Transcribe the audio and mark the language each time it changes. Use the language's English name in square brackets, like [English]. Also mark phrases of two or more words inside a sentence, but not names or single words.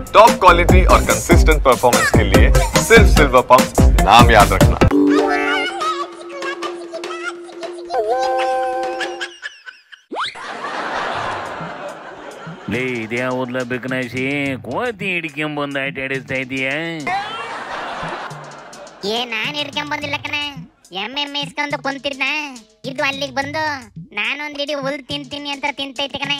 [Hindi] टॉप क्वालिटी और कंसिस्टेंट परफॉर्मेंस के लिए सिर्फ सिल्वर पंप नाम याद रखना। [Kannada] ಲೇ ಇದ್ಯಾ ಓದ್ಲ ಬೇಕನಾಶಿ ಕೋತಿ ಹಿಡ್ಕೊಂಬಂದು ಆಟ ಆಡಿಸ್ತಾ ಇದೀಯ? ನಾನ್ ಹಿಡ್ಕೊಂಬಂದಿಲ್ಲ ಕಣ, ಎಮ್ಮೆ ಮೇಯಿಸ್ಕೊಂಡು ಕುಂತಿದ್ನ, ಇದು ಅಲ್ಲಿಗೆ ಬಂದು ನಾನೊಂದ್ ಇಡೀ ಹುಲ್ ತಿಂತೀನಿ ಅಂತ ತಿಂತೈತೆ ಕಣ.